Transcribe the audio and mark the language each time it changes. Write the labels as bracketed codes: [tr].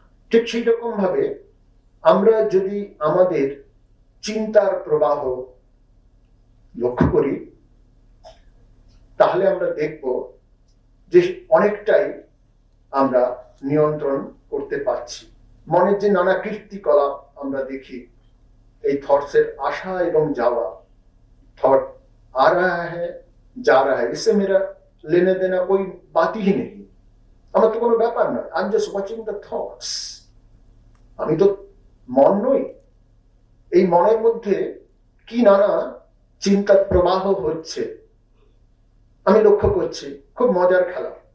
[bn] ঠিক সেই রকম ভাবে আমরা যদি আমাদের চিন্তার প্রবাহ লক্ষ্য করি, তাহলে আমরা দেখব যে অনেকটাই আমরা নিয়ন্ত্রণ করতে পারছি। মনের যে নানা কীর্তিকলাপ আমরা দেখি, এই থটসের আসা এবং যাওয়া, [hi] थॉट आ रहा है जा रहा है, इससे मेरा लेने देना कोई बात ही नहीं। [bn] আমার তো কোনো ব্যাপার নয়, [en] I am just watching the thoughts. [bn] আমি তো মন নই। এই মনের মধ্যে কি নানা চিন্তার প্রবাহ হচ্ছে আমি লক্ষ্য করছি। খুব মজার খেলা।